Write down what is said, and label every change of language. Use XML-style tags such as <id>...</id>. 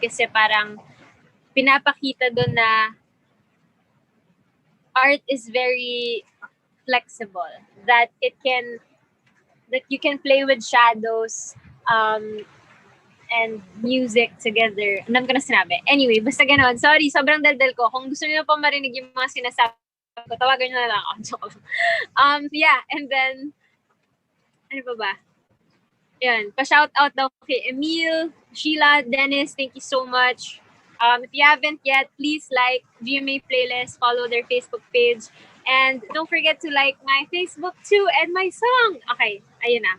<tl>Kasi parang pinapakita doon na</tl> <en>art is very flexible. That you can play with shadows and music together.</en> <tl>Alam ko na sinabi. Anyway, basta ganon. Sorry, sobrang daldal ko. Kung gusto niyo pa marinig yung mga sinasabi ko, tawagan niyo na lang ako.</tl> <en>Yeah, and then,</en> <tl>ano pa ba? Yan, pa-shout out daw kay Emil, Sheila, Dennis,</tl> <en>thank you so much. If you haven't yet, please like GMA Playlist, follow their Facebook page, and don't forget to like my Facebook too and my song. Okay,</en> <tl>ayun na.</tl>